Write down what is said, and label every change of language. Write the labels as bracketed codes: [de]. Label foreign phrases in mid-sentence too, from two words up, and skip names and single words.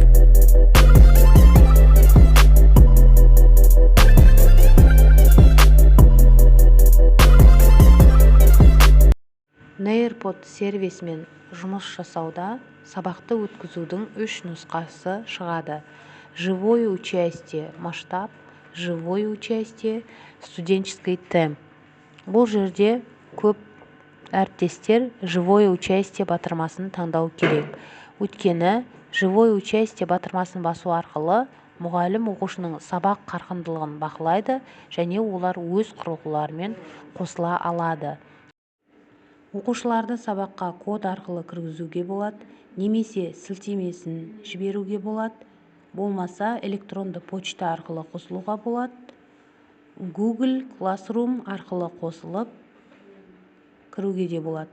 [kk] Nearpod сервисімен жұмыс жасауда сабақты өткізудің 3 нұсқасы шығады. [ru] Живое участие, масштаб, живое участие, студенческий темп. [kk] Бұл жерде көп әріптестер [ru] живое участие [kk] батырмасын таңдау керек. Өйткені [ru] живое участие [kk] батырмасын басу арқылы мұғалім оқушының сабақ қарқындылығын бақылайды және олар өз құрылғыларымен қосыла алады. Оқушыларды сабаққа код арқылы кіргізуге болады, немесе сілтемесін жіберуге болады, болмаса электронды почта арқылы қосылуға болады, Google Classroom арқылы қосылып кіруге де болады.